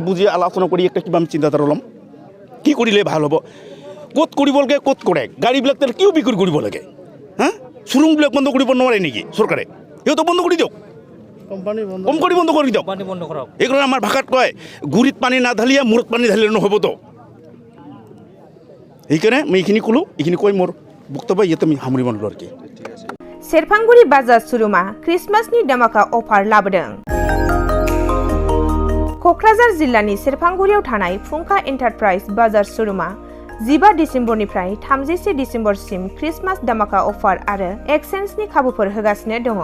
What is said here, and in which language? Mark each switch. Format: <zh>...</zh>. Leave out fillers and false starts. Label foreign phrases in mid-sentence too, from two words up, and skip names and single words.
<as>বুজি আলোচনা কৰি একটা কিবা আমি চিন্তাধাৰা ল'ম কি কৰিলে ভাল হ'ব ক'ত কৰিব লাগে ক'ত কৰে গাড়ীবিলাক তাহলে কিয় বিক্ৰী কৰিব লাগে হা শ্বৰুমবিলাক বন্ধ কৰিব নোৱাৰে নেকি চৰকাৰে সিহঁতক বন্ধ কৰি দিয়ক কোম্পানী বন্ধ কৰি দিয়ক এইকাৰণে আমাৰ ভাষাত কয় গুৰিত পানী নাঢালিয়া মূৰত পানী ঢালিলে নহ'বতো সেইকাৰণে মই এইখিনি ক'লোঁ এইখিনি কৈ মোৰ বক্তব্য ইয়াতে আমি সামৰিব ল'লো আৰু কি</as> <brx>सेरफांगुरि बाजार शोरूमा क्रिसमासनि धमाका अफार लाबोदों। क'क्राझार जिल्लानि सेरफांगुरियाव थानाय फुंखा एन्टारप्राइज बाजार शोरूमा 15 डिसेम्बरनिफ्राय 31 डिसेम्बरसिम क्रिसमास धमाका अफार आरो एक्सचेन्जनि खाबुफोर होगासिनो दङ।</brx>